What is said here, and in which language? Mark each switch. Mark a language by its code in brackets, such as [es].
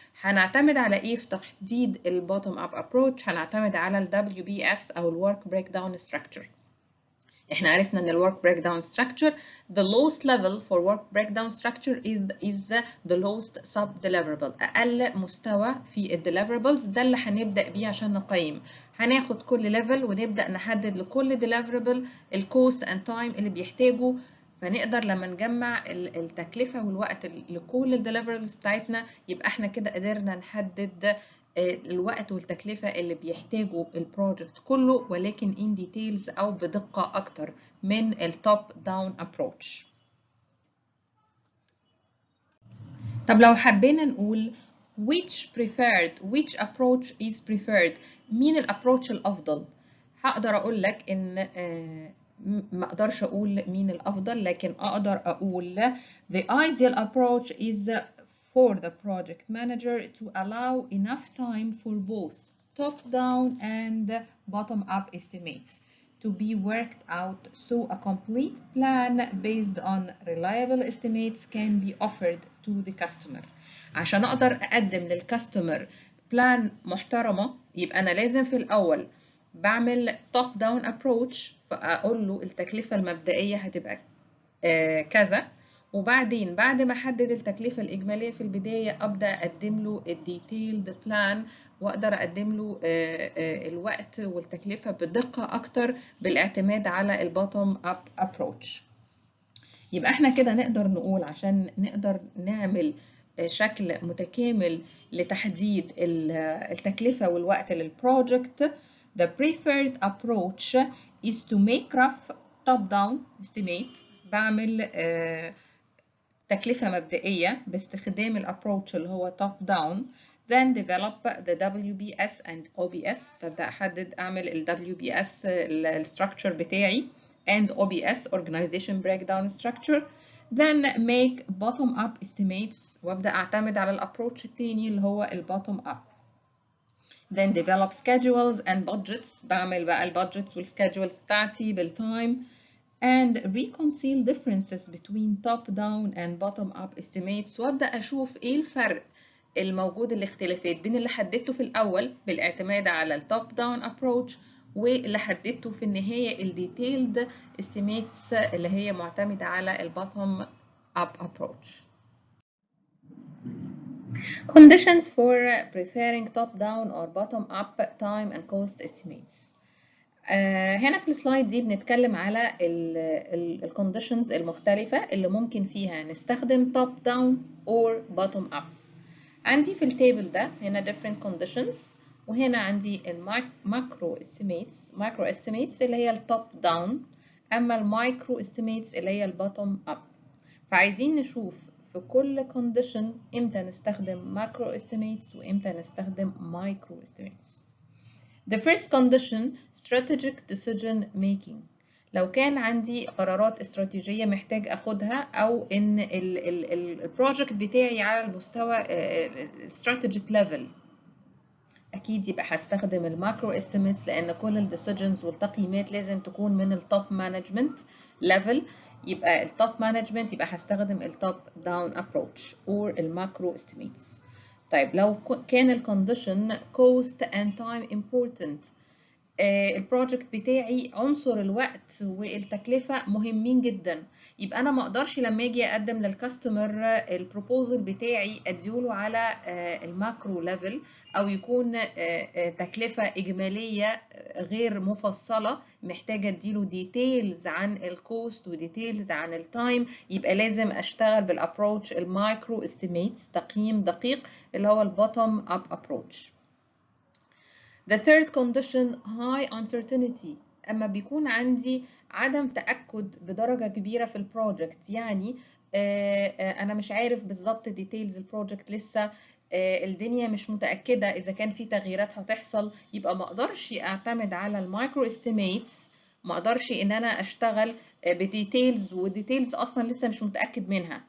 [ar] هنعتمد على ايه في تحديد البوتوم اب ابروتش؟ هنعتمد على ال WBS او ال Work Breakdown Structure. احنا عرفنا ان ال [en] Work Breakdown Structure the lowest level for Work Breakdown Structure is the lowest sub deliverable، [ar] اقل مستوى في ال [en] deliverables. [ar] ده اللي هنبدأ بيه عشان نقيم. هناخد كل level ونبدأ نحدد لكل deliverable ال [en] cost and time [ar] اللي بيحتاجه، فنقدر لما نجمع التكلفة والوقت لكل ال deliverables بتاعتنا يبقى احنا كده قدرنا نحدد الوقت والتكلفة اللي بيحتاجوا البروجكت كله، ولكن [en] in details [ar] أو بدقة أكتر من ال top down approach. طب لو حبينا نقول [en] which approach is preferred، [ar] مين الابروتش الأفضل؟ هقدر أقول لك إن ما أقدرش أقول مين الأفضل، لكن أقدر أقول [en] the ideal approach is for the project manager to allow enough time for both top-down and bottom-up estimates to be worked out, so a complete plan based on reliable estimates can be offered to the customer. [ar] عشان أقدر أقدم للكاستمر بلان محترمة، يبقى أنا لازم في الأول بعمل top-down approach، فأقول له التكلفة المبدئية هتبقى كذا، وبعدين بعد ما احدد التكلفة الإجمالية في البداية أبدأ أقدم له الديتيلد بلان، وأقدر أقدم له الوقت والتكلفة بدقة أكتر بالاعتماد على البوتوم أب أبروتش. يبقى احنا كده نقدر نقول عشان نقدر نعمل شكل متكامل لتحديد التكلفة والوقت للبروجكت. [en] The preferred approach is to make rough top-down estimate. [ar] بعمل تكلفة مبدئية باستخدام الابروتش اللي هو [en] top down، then develop the WBS and OBS. [ar] تبدأ أحدد أعمل ال WBS الستراكشر بتاعي and OBS Organization Breakdown Structure، [en] then make bottom up estimates [ar] وأبدأ أعتمد على الابروتش التاني اللي هو ال bottom up. [en] then develop schedules and budgets. [ar] بعمل بقى البادجتس والschedules بتاعتي بالتايم [en] and reconcile differences between top-down and bottom-up estimates، [ar] وابدأ اشوف ايه الفرق الموجود، الاختلافات بين اللي حددته في الاول بالاعتماد على التوب داون ابروتش واللي حددته في النهاية الديتيلد estimates اللي هي معتمدة على البottom up approach. [en] Conditions for preferring top down or bottom up time and cost estimates. [ar] هنا في السلايد دي بنتكلم على الكونديشنز المختلفة اللي ممكن فيها نستخدم top down or bottom up. عندي في التيبل ده هنا [en] different conditions، [ar] وهنا عندي الماكرو estimates اللي هي التوب داون، اما المايكرو estimates اللي هي البوتوم اب. فعايزين نشوف في كل condition امتى نستخدم ماكرو estimates وامتى نستخدم مايكرو estamates. [en] The first condition strategic decision making. [ar] لو كان عندي قرارات استراتيجية محتاج أخدها، أو إن البروجكت بتاعي على المستوى strategic level، أكيد يبقى هستخدم الماكرو estimates، لأن كل الديسيجنز والتقييمات لازم تكون من التوب مانجمنت level. يبقى التوب مانجمنت يبقى هستخدم التوب داون approach or الماكرو estimates. طيب لو كان الكونديشن [en] cost and time important، [ar] البروجكت بتاعي عنصر الوقت والتكلفة مهمين جدا، يبقى أنا ما أقدرش لما أجي أقدم للكاستمر البروبوزل بتاعي أديله على الماكرو ليفل، أو يكون تكلفة إجمالية غير مفصلة، محتاجة أديله ديتيلز عن الكوست وديتيلز عن التايم. يبقى لازم أشتغل بالأبروتش المايكرو استيميتس، تقييم دقيق اللي هو البوتوم أب أبروتش. [en] The third condition high uncertainty. [ar] أما بيكون عندي عدم تأكد بدرجة كبيرة في البروجكت، يعني أنا مش عارف بالظبط ديتيلز البروجكت لسه، الدنيا مش متأكدة إذا كان في تغييرات هتحصل، يبقى ما أقدرش أعتمد على المايكرو استيميتس، ما أقدرش إن أنا أشتغل بديتيلز والديتيلز أصلا لسه مش متأكد منها.